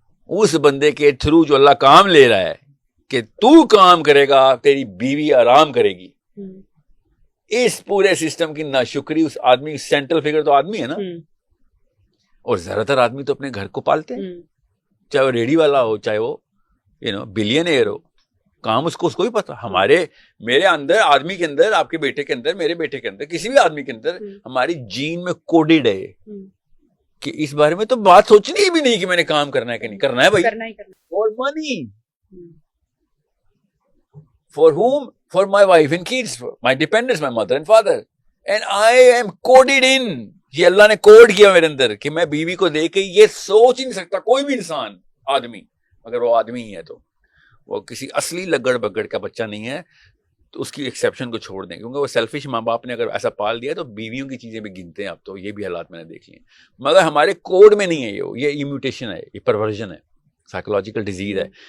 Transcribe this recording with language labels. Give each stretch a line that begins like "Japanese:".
Urdu: وہ اس بندے کے تھرو جو اللہ کام لے رہا ہے کہ تو کام کرے گا تیری بیوی آرام کرے گی, اس پورے سسٹم کی ناشکری اس آدمی, سینٹرل فگر تو آدمی ہے نا, اور زیادہ تر آدمی تو اپنے گھر کو پالتے ہیں, چاہے وہ ریڈی والا ہو, چاہے وہ بلین ایئر ہو, کام اس کو ہی پتا. میرے اندر, آدمی کے اندر, آپ کے بیٹے کے اندر, میرے بیٹے کے اندر, کسی بھی آدمی کے اندر ہماری جین میں کوڈڈ ہے کہ اس بارے میں تو بات سوچنی بھی نہیں کہ میں نے کام کرنا ہے کہ نہیں کرنا ہے.
English: بھائی for money, for whom, for my wife and kids, my dependents, my mother and father, and I am coded in.
Urdu: یہ اللہ نے کوڈ کیا میرے اندر کہ میں بیوی کو دے کے یہ سوچ ہی نہیں سکتا کوئی بھی انسان, آدمی, اگر وہ آدمی ہی ہے تو وہ کسی اصلی لگڑ بگڑ کا بچہ نہیں ہے, تو اس کی ایکسیپشن کو چھوڑ دیں, کیونکہ وہ سیلفش ماں باپ نے اگر ایسا پال دیا تو بیویوں کی چیزیں بھی گنتے ہیں. اب تو یہ بھی حالات میں نے دیکھ لیے, مگر ہمارے کوڈ میں نہیں ہے یہ میوٹیشن ہے, یہ پرورژن ہے, سائیکولوجیکل ڈیزیز ہے.